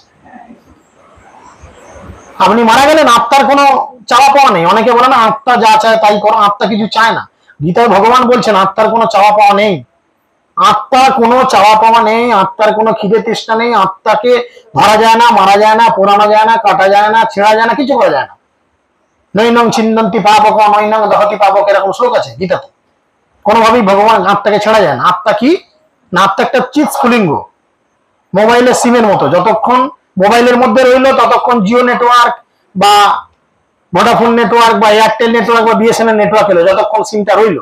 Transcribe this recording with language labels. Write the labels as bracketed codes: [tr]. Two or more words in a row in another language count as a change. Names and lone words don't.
[bn] আপনি মারা গেলেন, আত্মার কোনো চাওয়া পাওয়া নেই। অনেকে বলে না আত্মা যা চায় তাই করো, আত্মা কিছু চায় না। গীতায় ভগবান বলছেন আত্মার কোনো চাওয়া পাওয়া নেই। আত্মার কোনো চাওয়া পাওয়া নেই, আত্মার কোনো খিদে তৃষ্ণা নেই। আত্মাকে ধরা যায় না, মারা যায় না, পোড়ানো যায় না, কাটা যায় না, ছেঁড়া যায় না, কিছু করা যায় না। [sa] নৈনং ছিন্দন্তি পাবক নৈনং দহতি পাবক, [bn] এরকম শ্লোক আছে গীতাতে। কোনোভাবেই ভগবান আত্মাকে ছেড়া যায় না। আত্মা কি না, আত্মা একটা চিৎ স্ফুলিঙ্গ, মোবাইলের সিমের মতো। যতক্ষণ মোবাইলের মধ্যে রইলো ততক্ষণ জিও নেটওয়ার্ক বা ভোডাফোন নেটওয়ার্ক বা এয়ারটেল নেটওয়ার্ক বা বিএসএনএল নেটওয়ার্ক এলো, যতক্ষণ সিমটা রইলো।